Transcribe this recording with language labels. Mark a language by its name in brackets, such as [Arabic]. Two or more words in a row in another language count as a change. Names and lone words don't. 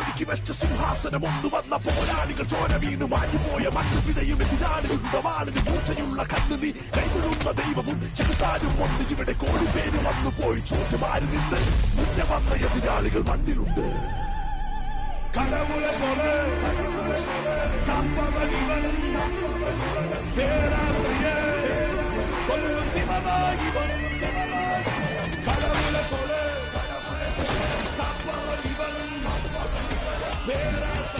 [Malayalam] വെച്ച സിംഹാസനം ഒന്ന് വന്ന പോരാളികൾ ചോര വീണ് മാഞ്ഞുപോയ മണ്ണുപിഴയും എതിരാളികളുടെ വാളുകൾ പൂച്ചയുള്ള കണ്ണു നീ കൈതൊഴുന്ന ദൈവവും ചെറുതാനും ഒന്ന് ഇവിടെ കോടി പേര് വന്നുപോയി ചോദ്യമാരി നിന്ന് മുന്നേ വന്ന എതിരാളികൾ മണ്ണിലുണ്ട്. [Tamil] கடவுளை போல காப்பவன் இவன், பேராசைய கொல்லும் சிவனாய் இவன். கடவுளை போல காப்பவன் இவன், பேராசைய